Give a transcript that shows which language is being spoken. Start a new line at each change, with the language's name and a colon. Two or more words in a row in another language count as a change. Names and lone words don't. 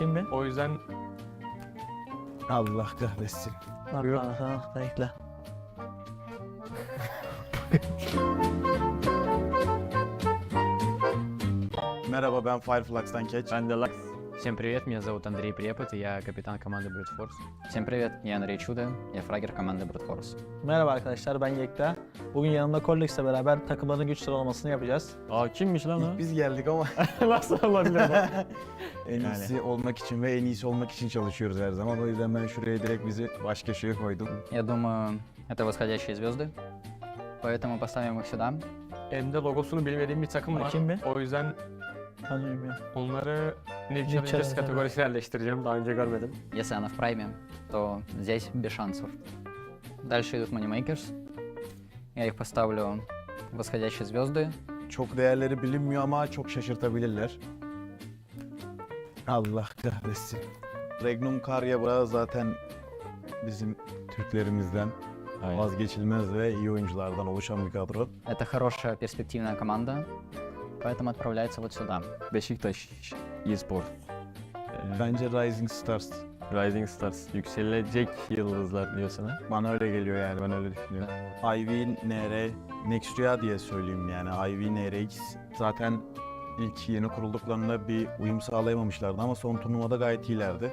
Turkish: Bakayım bir. O yüzden Allah kahretsin. Aha, bekle. Merhaba, ben Fireflux'tan Keç. ben de Lux.
Russian: Всем привет, меня зовут Андрей Препод, и я капитан команды Brute Force. Всем привет, я Андрей Чудо, я фрагер команды Brute Force.
Turkish: Merhaba arkadaşlar, ben Yekta. Bugün yanımda Kollex'le beraber takımların güç sıralamasını yapacağız. Aa kimmiş lan o? Biz geldik ama Nasıl olabilir bu? en iyisi olmak için ve en iyisi olmak için çalışıyoruz her zaman. O yüzden ben şuraya direkt bizi baş köşeye koydum.
Russian: Я думаю, это восходящие звезды, поэтому поставим их сюда.
Turkish: Elimde logosunu bilmediğim bir takım var. Bakayım bir. O yüzden onları New Challengers kategorisine yerleştireceğim. Daha önce görmedim.
Russian: Если она в прайме, то здесь без шансов. Дальше идут Moneymakers. Я их поставлю в восходящие звезды.
Turkish: Çok değerleri bilinmiyor ama çok şaşırtabilirler. Allah kahretsin. Regnum Karya biraz zaten bizim Türklerimizden vazgeçilmez ve iyi oyunculardan oluşan bir kadro.
Russian: Это хорошая перспективная команда, поэтому отправляется вот сюда.
Turkish: Beşiktaş eSport. Bence Rising Stars. Rising Stars. Yükselilecek yıldızlar diyorsun ha? Bana öyle geliyor yani, ben öyle düşünüyorum. IV, NR, Nextria diye söyleyeyim yani. IV, NRX zaten ilk yeni kurulduklarında bir uyum sağlayamamışlardı ama son turnuvada gayet iyilerdi.